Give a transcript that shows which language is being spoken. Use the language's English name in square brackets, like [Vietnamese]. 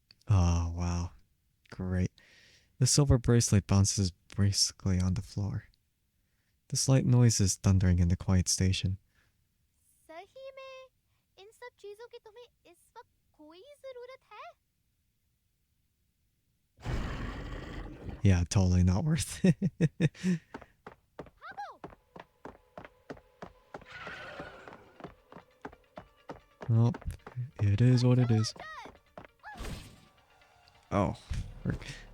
[English] Oh, wow. Great. The silver bracelet bounces briskly on the floor. The slight noise is thundering in the quiet station. [Hindi] सही में इन सब चीजों की तुम्हें इस वक्त कोई जरूरत है? [English] Yeah, totally not worth it. Well, it is what it is. Oh, frick.